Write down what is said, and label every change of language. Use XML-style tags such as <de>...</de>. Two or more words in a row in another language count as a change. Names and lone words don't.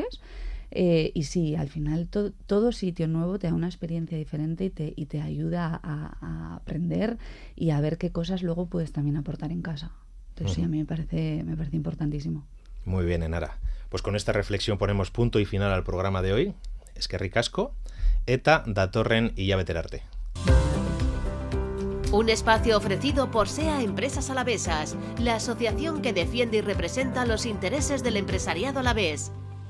<es>Y sí, al final todo sitio nuevo te da una experiencia diferente y te ayuda a aprender y a ver qué cosas luego puedes también aportar en casa. Entonces sí, a mí me parece importantísimo. Muy bien, Enara. Pues con esta reflexión ponemos punto y final al programa de hoy.</es> <eu>Eskerrik asko, eta datorren hilabetera arte.</eu> <es>Un espacio ofrecido por SEA Empresas Alavesas, la asociación que defiende y representa los intereses del empresariado alavés.</es>